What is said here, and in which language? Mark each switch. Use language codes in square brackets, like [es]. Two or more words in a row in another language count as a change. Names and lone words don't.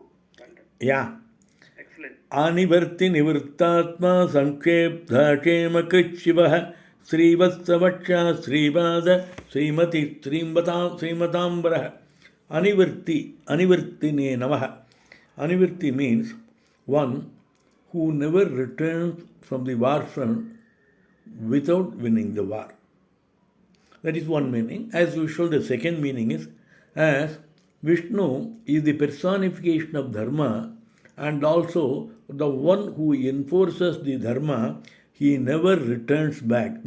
[en] Yeah. Excellent. [sa] Anivartee Nivrittatma Samkshepta Kshemakricchivah Srivatsavakshah Srivaasah Srimatih Srimataam varah. Anivartee ne namaha. [en] Anivartee means one who never returns from the war front without winning the war. That is one meaning. As usual, the second meaning is as Vishnu is the personification of Dharma and also the one who enforces the Dharma, he never returns back.